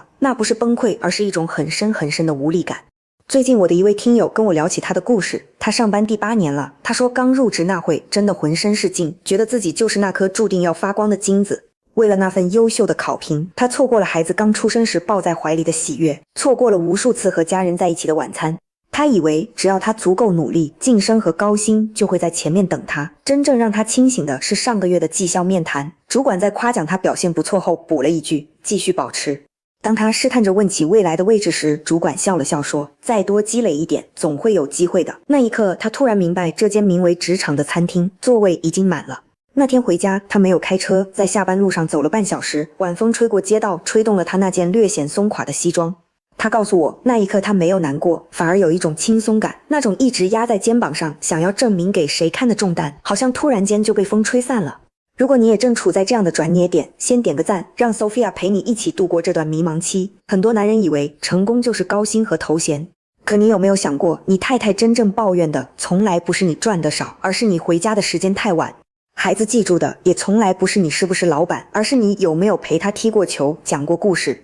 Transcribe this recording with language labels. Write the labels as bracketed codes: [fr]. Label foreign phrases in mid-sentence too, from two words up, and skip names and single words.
[zh] 那不是崩潰，而是一種很深很深的無力感。最近我的一位聽友跟我聊起他的故事，他上班第8年了，他說剛入職那會真的渾身是勁，覺得自己就是那顆注定要發光的金子。為了那份優秀的考評，他錯過了孩子剛出生時抱在懷裡的喜悅，錯過了無數次和家人在一起的晚餐。他以為只要他足夠努力，晉升和高薪就會在前面等他。真正讓他清醒的是上個月的績效面談，主管在誇獎他表現不錯後補了一句：繼續保持。當他試探着問起未來的位置時，主管笑了笑說：再多積累一點，總會有機會的。那一刻，他突然明白，這間名為職場的餐廳座位已經滿了。那天回家，他沒有開車，在下班路上走了半小時，晚風吹過街道，吹動了他那件略顯鬆垮的西裝。他告訴我，那一刻他沒有難過，反而有一種輕鬆感，那種一直壓在肩膀上，想要證明給誰看的重擔，好像突然間就被風吹散了。如果你也正處在這樣的轉捩點，先點個讚，讓 Sophia 陪你一起度過這段迷茫期。很多男人以為成功就是高薪和頭銜，可你有沒有想過，你太太真正抱怨的從來不是你賺得少，而是你回家的時間太晚。孩子記住的也從來不是你是不是老闆，而是你有沒有陪他踢過球，講過故事。